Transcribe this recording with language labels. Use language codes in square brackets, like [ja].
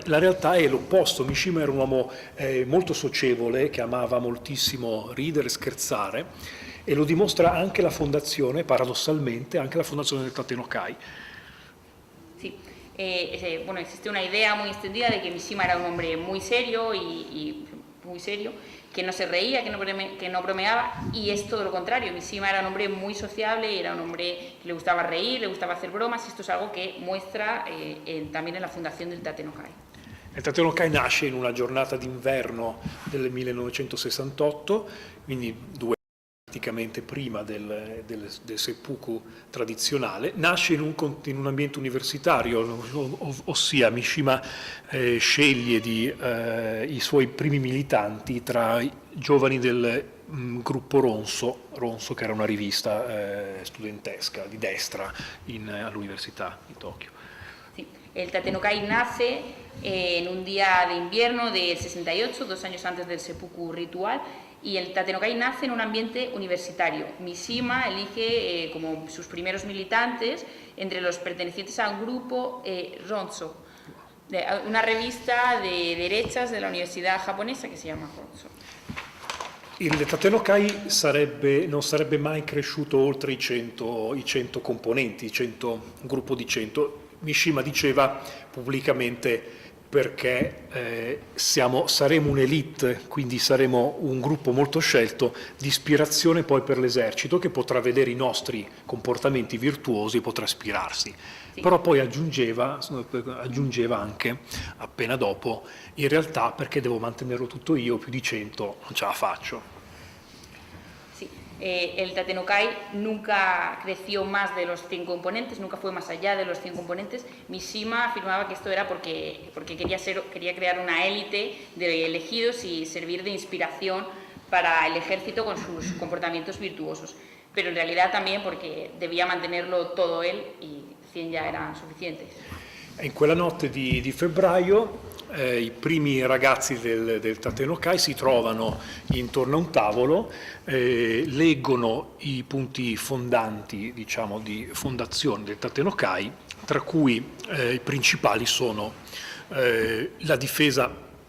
[it] La realtà è l'opposto. Mishima era un uomo molto socievole, che amava moltissimo ridere e scherzare, e lo dimostra anche la fondazione, paradossalmente, anche la fondazione del Tatenokai. [es] Sí. Bueno, existe una idea muy extendida de que Mishima era un hombre muy serio muy serio, que no se reía, que no bromeaba, y es todo lo contrario. Mishima era un hombre muy sociable, era un hombre que le gustaba reír, le gustaba hacer bromas, y esto es algo que muestra también en la fundación del Tatenokai. [it] Il Tatenokai nasce in una giornata d'inverno del 1968, quindi praticamente prima del seppuku tradizionale, nasce in un ambiente universitario, ossia Mishima sceglie i suoi primi militanti tra i giovani del gruppo Ronso, che era una rivista studentesca di destra all'Università di Tokyo. [es] Sí. El Tatenokai nace en un día de invierno del 68, 2 años antes del seppuku ritual, y el Tatenokai nace en un ambiente universitario. Mishima elige como sus primeros militantes entre los pertenecientes a un grupo Ronso, una revista de derechas de la universidad japonesa que se llama Ronso. [it] Il Tatenokai non sarebbe mai cresciuto oltre i 100 componenti, un gruppo di 100. Mishima diceva pubblicamente perché saremo un'elite, quindi saremo un gruppo molto scelto di ispirazione poi per l'esercito, che potrà vedere i nostri comportamenti virtuosi e potrà ispirarsi. Sì. Però poi aggiungeva anche, appena dopo, in realtà perché devo mantenerlo tutto io, più di 100 non ce la faccio. [es] El Tatenokai nunca creció más de los 100 componentes, nunca fue más allá de los 100 componentes. Mishima afirmaba que esto era porque quería crear una élite de elegidos y servir de inspiración para el ejército con sus comportamientos virtuosos. Pero en realidad también porque debía mantenerlo todo él y 100 ya eran suficientes. [it] In quella notte di febbraio i primi ragazzi del Tatenokai si trovano intorno a un tavolo, leggono i punti fondanti, diciamo, di fondazione del Tatenokai, tra cui i principali sono la difesa